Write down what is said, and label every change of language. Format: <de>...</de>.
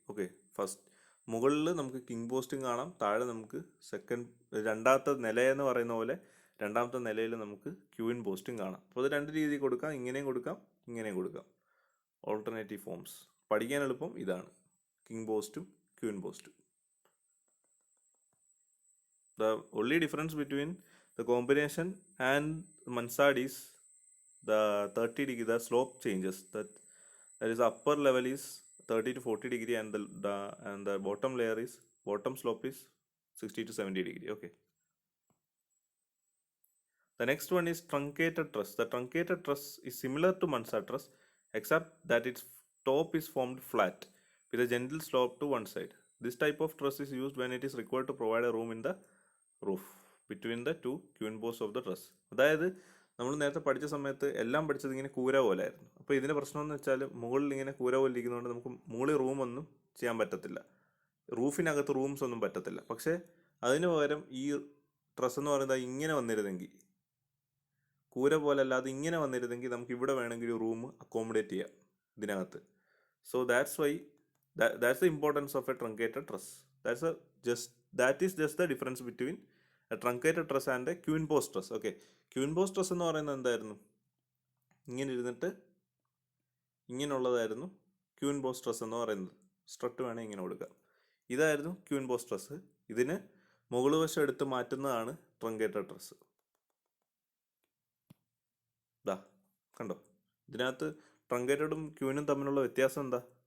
<ml>Okay, first മുകളിൽ നമുക്ക് king പോസ്റ്റും കാണാം, താഴെ നമുക്ക് രണ്ടാമത്തെ നിലയെന്ന് പറയുന്ന പോലെ രണ്ടാമത്തെ നിലയിൽ നമുക്ക് ക്യൂൻ പോസ്റ്റും കാണാം. അപ്പോൾ അത് 2 രീതിയിൽ കൊടുക്കാം, ഇങ്ങനെയും കൊടുക്കാം, ഇങ്ങനെയും കൊടുക്കാം. ഓൾട്ടർനേറ്റീവ് ഫോംസ് പഠിക്കാൻ എളുപ്പം ഇതാണ്, കിങ് പോസ്റ്റും ക്യൂൻ പോസ്റ്റും.</ml> <en>The only difference between the combination and mansard is the 30 degree, the slope changes. That is upper level is 30 to 40 degree and the bottom layer is bottom slope is 60 to 70 degree. Okay. The next one is truncated truss. The truncated truss is similar to mansard truss except that its top is formed flat with a gentle slope to one side. This type of truss is used when it is required to provide a room in the roof between the 2 queen post of the truss.</en> <ml>അതായത് നമ്മൾ നേരത്തെ പഠിച്ച സമയത്ത് എല്ലാം പഠിച്ചത് ഇങ്ങനെ കൂര പോലെ ആയിരുന്നു. അപ്പോൾ ഇതിൻ്റെ പ്രശ്നം എന്ന് വെച്ചാൽ മുകളിൽ ഇങ്ങനെ കൂര പോലെ ഇരിക്കുന്നതുകൊണ്ട് നമുക്ക് മുകളിൽ റൂമൊന്നും ചെയ്യാൻ പറ്റത്തില്ല, റൂഫിനകത്ത് റൂംസ് ഒന്നും പറ്റത്തില്ല. പക്ഷേ അതിന് പകരം ഈ ട്രസ് എന്ന് പറയുന്നത് ഇങ്ങനെ വന്നിരുന്നെങ്കിൽ, കൂര പോലെ അല്ലാതെ ഇങ്ങനെ വന്നിരുന്നെങ്കിൽ നമുക്ക് ഇവിടെ വേണമെങ്കിൽ ഒരു റൂം അക്കോമഡേറ്റ് ചെയ്യാം ഇതിനകത്ത്.</ml> <en>So that's the importance of a truncated truss. That is just the difference between a truncated truss and a queen post truss. Okay, queen post truss</en> <ml>എന്ന് പറയുന്നത് എന്തായിരുന്നു? ഇങ്ങനെ ഇരുന്നിട്ട് ഇങ്ങനെയുള്ളതായിരുന്നു ക്യൂൻ ബോ സ്ട്രെസ് എന്ന് പറയുന്നത്. സ്ട്രട്ട് വേണേൽ ഇങ്ങനെ കൊടുക്കാം. ഇതായിരുന്നു ക്യൂൻ ബോ സ്ട്രെസ്. ഇതിന് മുകൾ വശം എടുത്ത് മാറ്റുന്നതാണ് ട്രങ്കേറ്റഡ് ട്രസ്. ഇതാ കണ്ടോ, ഇതിനകത്ത് ട്രങ്കേറ്റഡും ക്യൂനും തമ്മിലുള്ള വ്യത്യാസം എന്താ?</ml>